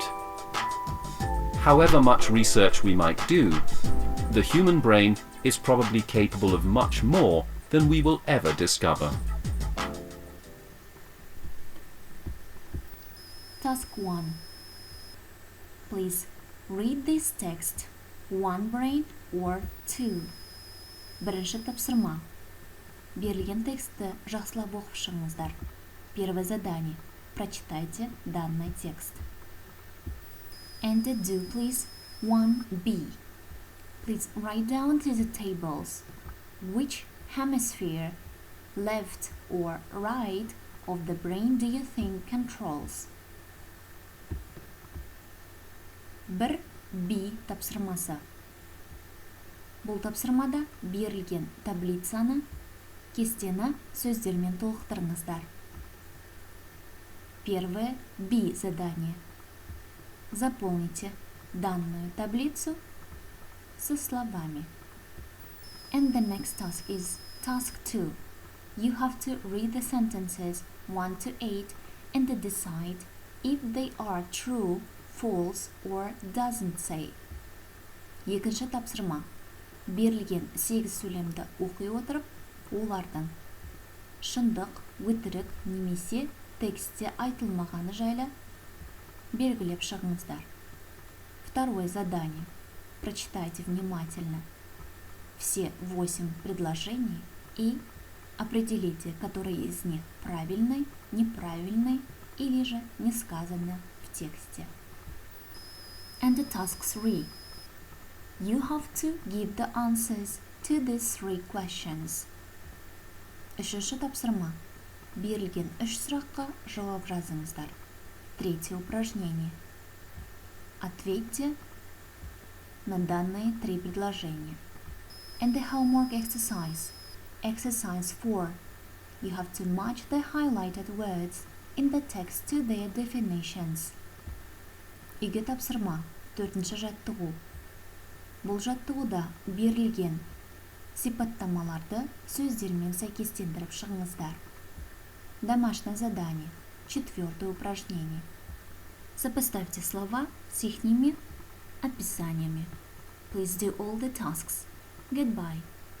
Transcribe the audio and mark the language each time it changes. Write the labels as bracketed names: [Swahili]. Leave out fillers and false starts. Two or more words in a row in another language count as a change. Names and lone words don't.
[English] However much research we might do, the human brain is probably capable of much more than we will ever discover. Task 1. Please read this text. One brain or two. [Kazakh] Бірінші тапсырма. Берілген тексті жақсылап оқып шығыңыздар. [Russian] Первое задание. Прочитайте данный текст. [English] And do please 1b. Please write down to the tables which hemisphere left or right of the brain do you think controls? 1. [Kazakh] B тапсырмасы. Бұл тапсырмада берілген таблицаны, кестені сөздермен толықтырыңыздар. [Russian] Первое B задание. Заполните данную таблицу со словами. [English] And the next task is task 2. You have to read the sentences 1 to 8 and decide if they are true, false or doesn't say. [Kazakh] Екінші тапсырма. Берілген 8 сөйлемді оқи отырып, олардың шындық, өтірік немесе текстте айтылмағаны жайлы белгілеп шығыңыздар. [Russian] Второе задание. Прочитайте внимательно все 8 предложений и определите, который из них правильный, неправильный или же не сказано в тексте. [English] And the task 3. You have to give the answers to these 3 questions. [Kazakh] Үшінші тапсырма. Берілген 3 сұраққа жауап жазыңыздар. [Russian] Третье упражнение. Ответьте на данные 3 предложения. [English] And the homework exercise. Exercise 4. You have to match the highlighted words in the text to their definitions. [Kazakh] Үйге тапсырма. 4-ші жаттығу. Бұл жаттығуда берілген сипаттамаларды сөздермен сәйкестендіріп шығыңыздар. [Russian] Домашнее задание. 4-е упражнение. Сопоставьте слова с ихними описаниями. [English] Please do all the tasks. Goodbye.